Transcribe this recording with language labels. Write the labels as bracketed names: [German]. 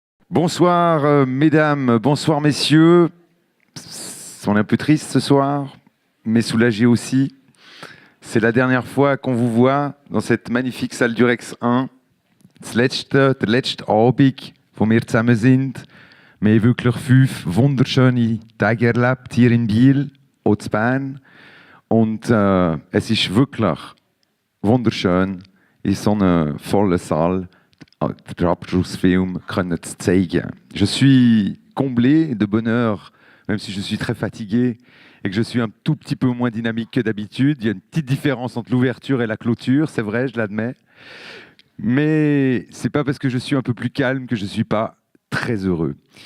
[French] Bonsoir mesdames, bonsoir messieurs. On est un peu triste ce soir, mais soulagé aussi. C'est la dernière fois qu'on vous voit dans cette magnifique salle du Rex 1. [German] Der letzte Abend, wo wir zusammen sind. Wir haben wirklich 5 wunderschöne Tage erlebt hier in Biel und in Bern. Und es ist wirklich wunderschön, in so einer vollen Saal den Abschlussfilm zu zeigen. [French] Je suis comblé de bonheur, même si je suis très fatigué et que je suis un tout petit peu moins dynamique que d'habitude. Il y a une petite différence entre l'ouverture et la clôture, c'est vrai, je l'admets. Mais c'est pas parce que je suis un peu plus calme que je suis pas très heureux.